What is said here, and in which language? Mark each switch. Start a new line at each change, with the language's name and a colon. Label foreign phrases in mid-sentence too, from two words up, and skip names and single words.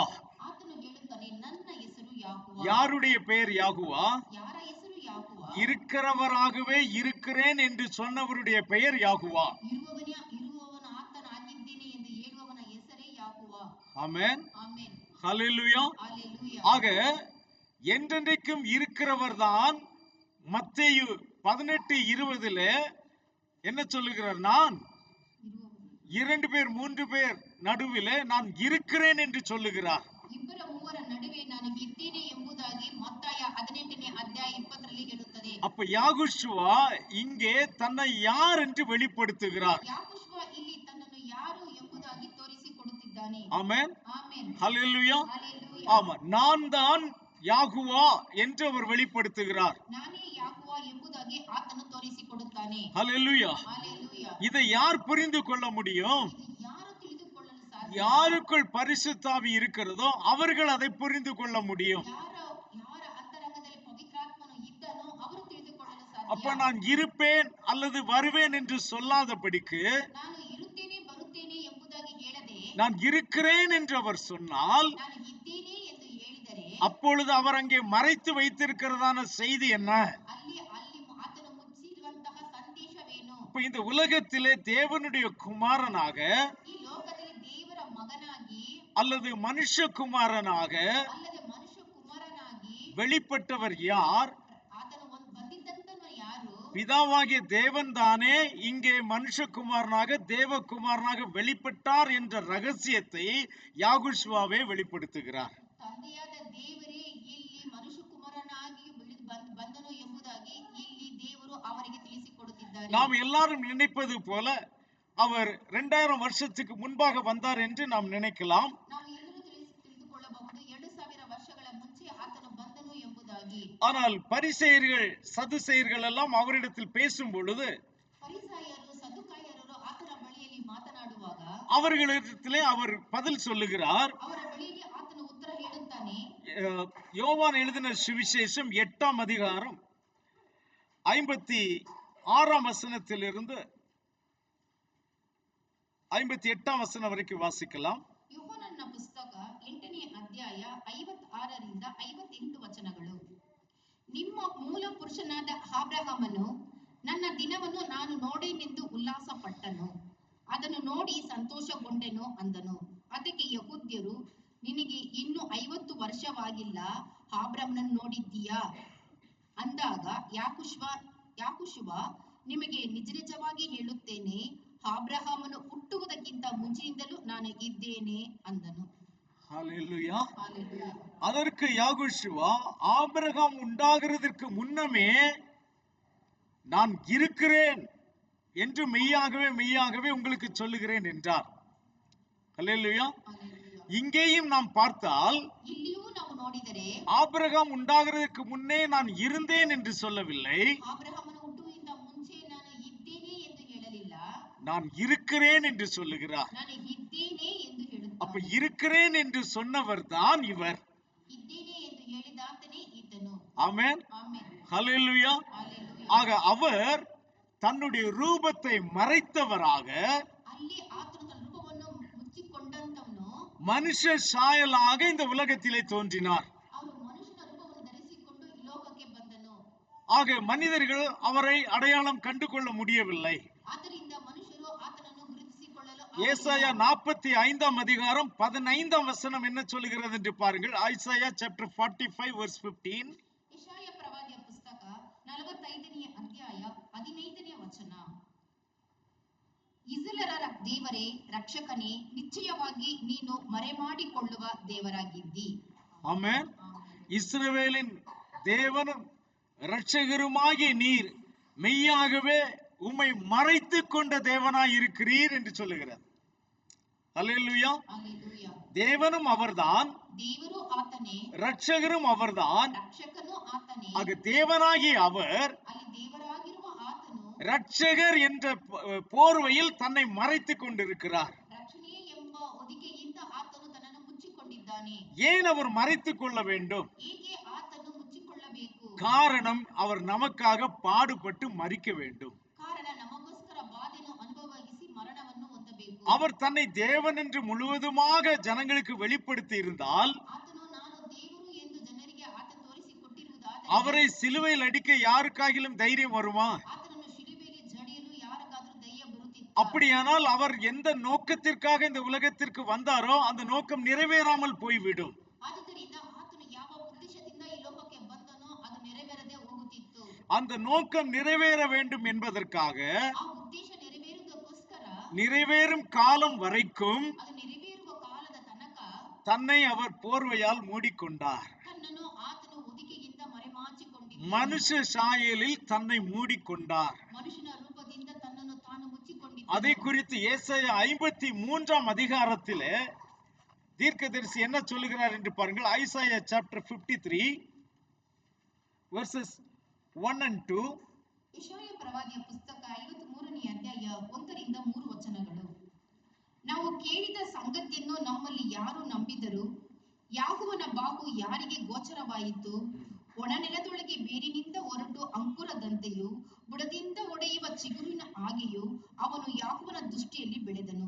Kannada: ಆತನು ಹೇಳುತ್ತಾನೆ, ನನ್ನ ಹೆಸರು ಯಾಹುವ.
Tamil: யாருடைய பெயர் யாகுவா?
Kannada: ಯಾರ ಹೆಸರು ಯಾಹುವ?
Tamil: இருக்கிறவராகவே இருக்கிறேன் என்று சொன்னவருடைய பெயர் யாகுவா.
Kannada: ಇರುವವನ ಆತನಾಗಿದ್ದೇನೆ ಎಂದು ಹೇಳುವವನ ಹೆಸರೇ ಯಾಹುವ.
Tamil: ஆமென்.
Kannada: ಆಮೆನ್.
Tamil: ஹல்லேலூயா.
English: Hallelujah.
Tamil: ஆக என்றென்றைக்கும் இருக்கிறவர் தான். மத்தேயு 18:20 என்ன சொல்லுகிறார்? நான்
Kannada: ಇರುವವನು
Tamil: 2 பேர் 3 பேர் நடுவிலே நான் இருக்கிறேன் என்று சொல்லுகிறார்.
Kannada: ಇಬ್ಬರ ಮೂವರ ನಡುವೆ ನಾನು ಇದ್ದೇನೆ ಎಂಬುದಾಗಿ ಮತ್ತಾಯ 18ನೇ ಅಧ್ಯಾಯ 20ರಲ್ಲಿ ಹೇಳುತ್ತದೆ.
Tamil: அப்ப யாகுஷுவா இங்கே தன்னை யார் என்று வெளிப்படுத்துகிறார்.
Kannada: ಯಾಕೋಶ್ವ ಇಲ್ಲಿ ತನ್ನನ್ನು ಯಾರು ಎಂಬುದಾಗಿ ತೋರಿಸಿಕೊಡುತ್ತಿದ್ದಾನೆ.
Tamil: ஆமென்.
Kannada: ಆಮೆನ್.
Tamil: ஹல்லேலூயா.
English: Hallelujah.
Tamil: ஆமா, நான் தான் யாகுவா என்று அவர் வெளிப்படுத்துகிறார்.
Kannada: ನಾನೇ ಯಾಹುವ ಎಂಬುದಾಗಿ ಆತನು ತೋರಿಸಿಕೊಡುತ್ತಾನೆ.
Tamil: ஹல்லேலூயா.
English: Hallelujah.
Tamil: இதை யார் புரிந்து கொள்ள முடியும்?
Kannada: ಇದು ಯಾರು ತಿಳಿದುಕೊಳ್ಳಲು ಸಾಧ್ಯ?
Tamil: யாருக்குள் பரிசுத்தாவி இருக்கிறதோ அவர்கள் அதை புரிந்து கொள்ள முடியும்.
Kannada: ಯಾರ ಅಂತರಂಗದಲ್ಲಿ ಪವಿತ್ರಾತ್ಮನು ಇದ್ದನೋ ಅವರು ತಿಳಿದುಕೊಳ್ಳಲು
Tamil: அப்ப
Kannada: ಸಾಧ್ಯ.
Tamil: நான் இருப்பேன் அல்லது வருவேன் என்று சொல்லாதபடிக்கு,
Kannada: ನಾನು ಇರುತ್ತೇನೆ ಬರುತ್ತೇನೆ ಎಂಬುದಾಗಿ ಹೇಳದೆ,
Tamil: நான் இருக்கிறேன் என்று அவர் சொன்னால்,
Kannada: ನಾನು ಇದ್ದೇನೆ ಎಂದು ಹೇಳಿದರೆ
Tamil: அப்பொழுது அவர் அங்கே மறைத்து வைத்திருக்கிறதான செய்தி என்ன?
Kannada: ಅಲ್ಲಿ ಆತನು ಮುಚ್ಚಿರುವಂತಹ ಸಂದೇಶವೇನು?
Tamil: இப்ப இந்த உலகத்திலே தேவனுடைய குமாரனாக
Kannada: ಈ ಲೋಕದಲ್ಲಿ ದೇವರ ಮಗನಾಗಿ
Tamil: அல்லது மனுஷகுமாரனாக
Kannada: ಅಲ್ಲದೆ ಮನುಷ್ಯ ಕುಮಾರನಾಗಿ
Tamil: வெளிப்பட்டவர் யார்?
Kannada: ಆತನು ಬಂದಿದ್ದಂತನು ಯಾರು?
Tamil: பிதாவாகிய தேவன் தானே இங்கே மனுஷகுமாரனாக தேவகுமாரனாக வெளிப்பட்டார் என்ற ரகசியத்தை யாகுஷ்வாவே வெளிப்படுத்துகிறார்.
Kannada: ತಂದೆಯಾದ ದೇವರೇ ಇಲ್ಲಿ ಮನುಷ್ಯ ಕುಮಾರನಾಗಿ ಬಂದನು ಎಂಬುದಾಗಿ ಇಲ್ಲಿ ದೇವರು ಅವರಿಗೆ ತಿಳಿಸಿಕೊಡುತ್ತಿದ್ದಾರೆ.
Tamil: நாம் எல்லாரும் நினைப்பது போல அவர் 2000 வருஷத்துக்கு முன்பாக வந்தார் என்று நாம் நினைக்கலாம்.
Kannada: ನಾವು ಎಲ್ಲರೂ ತಿಳಿದುಕೊಳ್ಳಬಹುದು 2000 ವರ್ಷಗಳ ಮುಂಚೆ ಆತನು ಬಂದನು ಎಂಬುದಾಗಿ.
Tamil: ஆனால் பரிசேயர்கள் சதுசேயர்கள் எல்லாம் அவரிடத்தில் பேசும் பொழுது
Kannada: ಫರಿಸಾಯರು ಸದ್ದುಕಾಯರು ಆತನ ಬಳಿಯಲ್ಲಿ ಮಾತನಾಡುವಾಗ
Tamil: அவர்களிடத்திலே அவர் பதில் சொல்லுகிறார்.
Kannada: ಅವರ ಬಳಿಯಲ್ಲಿ ಆತನು ಉತ್ತರ ಹೇಳುತ್ತಾನೆ.
Tamil: யோவான் எழுதின சுவிசேஷம் 8ஆம் அதிகாரம் 56ஆம் வசனத்திலிருந்து 58ஆம் வசனம் வரைக்கும் வாசிக்கலாம்.
Kannada: ಯೋಹಾನನ ಪುಸ್ತಕ 8ನೇ ಅಧ್ಯಾಯ 56ರಿಂದ 58 ವಚನಗಳು. ನಿಮ್ಮ ಮೂಲ ಪುರುಷನಾದ ಅಬ್ರಹಾಮನು ನನ್ನ ದಿನವನ್ನು ನಾನು ನೋಡೇನೆಂದು ಉಲ್ಲಾಸ ಪಟ್ಟನು, ಅದನ್ನು ನೋಡಿ ಸಂತೋಷಗೊಂಡೆನು ಅಂದನು. ಅದಕ್ಕೆ ಯಹೂದ್ಯರು, ನಿನಗೆ ಇನ್ನು 50 ವರ್ಷವಾಗಿಲ್ಲ, ಅಬ್ರಹಾಮನನ್ನು ನೋಡಿದ್ದೀಯಾ ಅಂದಾಗ ಯಾಕುಶುವ ನಿಮಗೆ ನಿಜ ನಿಜವಾಗಿ ಹೇಳುತ್ತೇನೆ, ಅಬ್ರಹಾಮನು ಹುಟ್ಟುವುದಕ್ಕಿಂತ ಮುಂಚಿನಿಂದಲೂ ನಾನು ಇದ್ದೇನೆ ಅಂದನು.
Tamil: ஹல்லேலூயா.
English: Hallelujah.
Tamil: அதற்கு யாகுஷுவா, ஆபிரகாம் உண்டாகிறதற்கு முன்னமே நான் இருக்கிறேன் என்று மெய்யாகவே மெய்யாகவே உங்களுக்கு சொல்லுகிறேன் என்றார். ஹல்லேலூயா.
English: Hallelujah.
Tamil: இங்கேயும் நாம் பார்த்தால்
Kannada: ಇಲ್ಲಿಯೂ ನಾವು ನೋಡಿದರೆ
Tamil: ஆபிரகாம் உண்டாகிறதற்கு முன்னே நான் இருந்தேன் என்று சொல்லவில்லை,
Kannada: ಅಬ್ರಹಾಮನ ಹುಟ್ಟುವಿಂದ ಮುಂಚೆ ನಾನು ಇದ್ದೇನೆ ಎಂದು ಹೇಳಲಿಲ್ಲ,
Tamil: நான் இருக்கிறேன் என்று சொல்லுகிறார்.
Kannada: ನಾನು ಇದ್ದೇನೆ ಎಂದು
Tamil: அப்ப
Kannada: ಹೇಳುತ್ತಾನೆ.
Tamil: இருக்கிறேன் என்று சொன்னவர் தான் இவர்.
Kannada: ಇದ್ದೇನೆ ಎಂದು ಹೇಳಿದಾತನೇ ಈತನು.
Tamil: ஆமென்.
Kannada: ಆಮೆನ್.
Tamil: ஹல்லேலூயா.
English: Hallelujah.
Tamil: ஆக அவர் தன்னுடைய ரூபத்தை மறைத்தவராக
Kannada: ಅಲ್ಲಿ ಆತನು ತನ್ನ ರೂಪವನ್ನು ಮುಚ್ಚಿಕೊಂಡಂತವನು
Tamil: மனுஷ சாயலாக இந்த உலகத்திலே தோன்றினார்.
Kannada: ಅವನು ಮನುಷ್ಯನ ರೂಪವನ್ನು ಧರಿಸಿಕೊಂಡು ಈ ಲೋಕಕ್ಕೆ ಬಂದನು.
Tamil: ஆக மனிதர்கள் அவரை அடையாளம் கண்டு கொள்ள முடியவில்லை.
Kannada: ಆದ್ದರಿಂದ ಮನುಷ್ಯರು ಆತನನ್ನು ಗುರುತಿಸಿಕೊಳ್ಳಲು
Tamil: ஏசாயா 45ஆம் அதிகாரம் 15ஆம் வசனம் என்ன சொல்கிறது என்று பாருங்கள்.
English: Isaiah chapter 45 verse 15.
Kannada: ಯೆಶಾಯ ಪ್ರವಾದಿಯ ಪುಸ್ತಕ 45ನೇ ಅಧ್ಯಾಯ 15ನೇ ವಚನ. ಇಸ್ರಾಯೇಲರ ದೇವರೇ, ರಕ್ಷಕನೇ, ನಿಶ್ಚಯವಾಗಿ ನೀನು ಮರೆಮಾಡಿಕೊಳ್ಳುವ ದೇವರಾಗಿದ್ದಿ.
Tamil: ஆமென். இஸ்ரவேலின் தேவனும் இரட்சகருமாகிய நீர் மெய்யாகவே உம்மை மறைத்துக் கொண்ட தேவனாய் இருக்கிறீர் என்று சொல்லுகிறார். அல்லேலூயா.
English: Hallelujah.
Tamil: தேவனும் அவர்தான்,
Kannada: ದೇವರು ಆತನೇ,
Tamil: இரட்சகரும் அவர்தான்.
Kannada: ರಕ್ಷಕನು ಆತನೇ.
Tamil: ஆக தேவனாகிய அவர்
Kannada: ಅಲ್ಲಿ ದೇವರಾಗಿರುವ ಆತನು
Tamil: இரட்சகர் என்ற போர்வையில் தன்னை மறைத்துக் கொண்டிருக்கிறார்.
Kannada: ರಕ್ಷಣೆ ಎಂಬ ಹೊದಿಕೆಯಿಂದ ಮುಚ್ಚಿಕೊಂಡಿದ್ದಾನೆ.
Tamil: ஏன் அவர் மறைத்துக் கொள்ள வேண்டும்?
Kannada: ಏಕೆ ಆತನು ಮುಚ್ಚಿಕೊಳ್ಳಬೇಕು?
Tamil: காரணம், அவர் நமக்காக பாடுபட்டு மரிக்க வேண்டும்.
Kannada: ಕಾರಣ ನಮಗೋಸ್ಕರ ಬಾಧೆಯನ್ನು ಅನುಭವಿಸಿ ಮರಣವನ್ನು ಹೊಂದಬೇಕು.
Tamil: அவர் தன்னை தேவன் என்று முழுவதுமாக ஜனங்களுக்கு வெளிப்படுத்தி இருந்தால்,
Kannada: ಆತನು ನಾನು ದೇವರು ಎಂದು ಜನರಿಗೆ ಆತ ತೋರಿಸಿಕೊಟ್ಟಿರುವುದಾದರೆ,
Tamil: அவரை சிலுவையில் அடிக்க யாருக்காகிலும் தைரியம் வருமா?
Kannada: ಆತನನ್ನು ಶಿಲುಬೆಯಲ್ಲಿ ಜಡಿಯಲು ಯಾರಿಗಾದರೂ ಧೈರ್ಯ ಬರುತ್ತಿತ್ತ?
Tamil: அப்படியானால் அவர் எந்த நோக்கத்திற்காக இந்த உலகத்திற்கு வந்தாரோ அந்த நோக்கம் நிறைவேறாமல் போய்விடும்.
Kannada: ಆದುದರಿಂದ ಆತನು ಯಾವ ಉದ್ದೇಶದಿಂದ ಈ ಲೋಕಕ್ಕೆ ಬಂದನೋ ಅದು ನೆರವೇರದೆ ಹೋಗುತ್ತಿತ್ತು.
Tamil: அந்த நோக்கம் நிறைவேற வேண்டும் என்பதற்காக
Kannada: ಆ ಉದ್ದೇಶ ನೆರವೇರುವುದಕ್ಕೋಸ್ಕರ
Tamil: நிறைவேறும் காலம் வரைக்கும்
Kannada: ಅದು ನೆರವೇರುವ ಕಾಲದ ತನಕ
Tamil: தன்னை அவர் போர்வையால் மூடிக்கொண்டார்.
Kannada: ತನ್ನನ್ನು ಆತನು ಹೊದಿಕೆಯಿಂದ ಮರೆಮಾಚಿಕೊಂಡಿದ್ದ.
Tamil: மனுஷ சாயலில் தன்னை மூடிக்கொண்டார்.
Kannada: ಮನುಷ್ಯನ ರೂಪದಿಂದ ತನ್ನನ್ನು ತಾನು ಮುಚ್ಚಿಕೊಂಡಿದ್ದ.
Tamil: அதை குறித்து ஏசாயா 53 அதிகாரத்திலே தீர்க்கதரிசி என்ன சொல்லுகிறார் என்று பாருங்கள்.
English: Isaiah chapter 53 verses 1 and 2.
Kannada: ಯೆಶಾಯ ಪ್ರವಾದಿಯ ಪುಸ್ತಕ 53ನೇ ಅಧ್ಯಾಯ 1ರಿಂದ 3 ವಚನಗಳು. ನಾವು ಕೇಳಿದ ಸಂಗತಿಯನ್ನು ನಮ್ಮಲ್ಲಿ ಯಾರು ನಂಬಿದರು? ಯಾಹುವನ ಬಾಹು ಯಾರಿಗೆ ಗೋಚರವಾಯಿತು? ಒಣ ನೆಲದೊಳಗೆ ಬೇರಿನಿಂದ ಹೊರಟು ಅಂಕುರದಂತೆಯೂ ಬುಡದಿಂದ ಒಡೆಯುವ ಚಿಗುರಿನ ಹಾಗೆಯೂ ಅವನು ಯಾಹುವನ ದೃಷ್ಟಿಯಲ್ಲಿ ಬೆಳೆದನು.